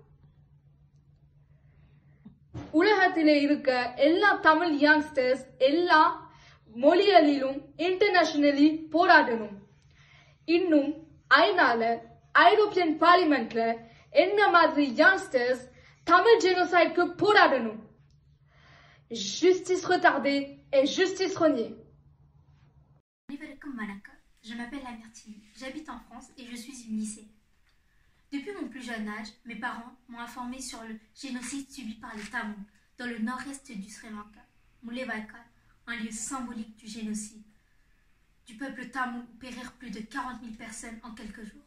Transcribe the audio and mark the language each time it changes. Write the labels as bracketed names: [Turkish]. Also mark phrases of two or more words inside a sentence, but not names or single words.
[Tamil] உலகத்திலே இருக்க எல்லா தமிழ் யங்ஸ்டர்ஸ் எல்லா மொழிகளிலும் இன்டர்நேஷனலி போராடணும். இன்னும் ஐநால [English] European Parliament [Tamil] என்ன மாதிரி யங்ஸ்டர்ஸ் தமிழ் ஜெனோசைட்க்கு போராடணும். [French] Justice retardée et justice reniée. Je m'appelle Amirtine, j'habite en France et je suis une lycéenne. Depuis mon plus jeune âge, mes parents m'ont informé sur le génocide subi par les Tamouls dans le nord-est du Sri Lanka, Mullainvaykal, un lieu symbolique du génocide du peuple tamoul où périrent plus de 40 000 personnes en quelques jours.